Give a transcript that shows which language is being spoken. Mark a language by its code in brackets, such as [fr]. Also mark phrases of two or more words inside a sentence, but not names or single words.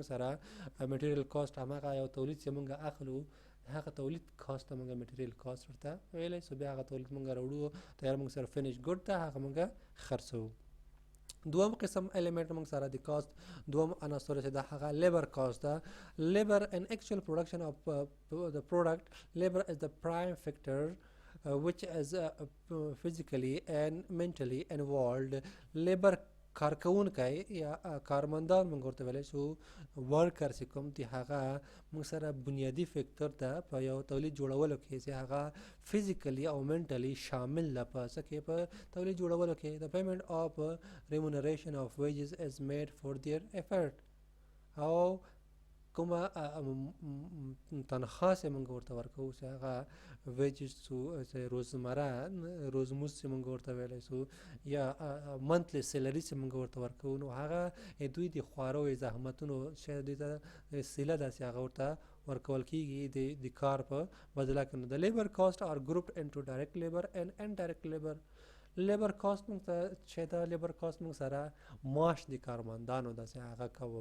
[ps] سره [en] material cost [ps] هغه یو تولید چې موږ اخلو هغه تولید کاست موږ [en] material cost [ps] ورته ویلای سو بیا هغه تولید موږ راوړو تیار موږ سره فینیش ګډ ته هغه موږ خرڅو دوم قسم element موږ سره د کاست دوم عنصر چې د هغه [en] labor cost [ps] ده [en] labor in actual production of the product labor is the prime factor which is physically and mentally involved [ps] labor کارکونکي یا کارمندان موږ ورته ویل شو ورکر چې کوم دی هغه موږ سره بنیادی فیکٹر ده په یو تولید جوړولو کې چې هغه فزیکلی او منټلی شامل ده په څه په تولید جوړولو کې [en] the payment of remuneration of wages is made for their effort [ps] او کومه تنخواه چې موږ ورته ورکو چې هغه ویجز چې روزمره روزموز چې موږ ورته ویلی شو یا [en] monthly salary [ps] چې موږ ورته ورکو نو هغه دوی د خوارو زحمتونو چې دوی ته سیله ده چې هغه ورته ورکول کیږي د کار په بدله کې د [en] labor cost are grouped into direct labor and indirect labor labor cost [ps] موږ ته چې دا [en] labor cost [ps] موږ سره معاش د کارمندانو د هغه کو